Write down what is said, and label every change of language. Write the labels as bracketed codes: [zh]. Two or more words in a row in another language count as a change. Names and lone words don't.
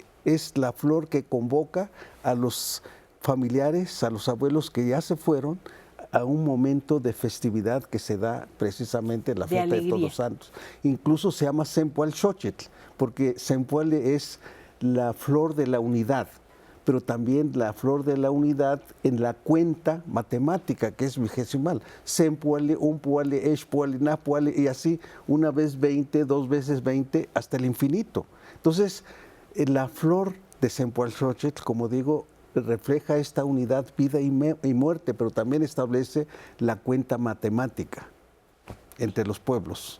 [es] Es la flor que convoca a los familiares, a los abuelos que ya se fueron, a un momento de festividad que se da precisamente en la fiesta de Todos Santos. Incluso se llama Cempoalxóchitl, porque Cempoale es la flor de la unidad, pero también la flor de la unidad en la cuenta matemática, que es vigesimal. [nah] Sempuale, unpuale, expuale, napuale, [es] y así, una vez 20, dos veces 20, hasta el infinito. Entonces, la flor de Cempoalxóchitl, como digo, refleja esta unidad, vida y muerte, pero también establece la cuenta matemática entre los pueblos.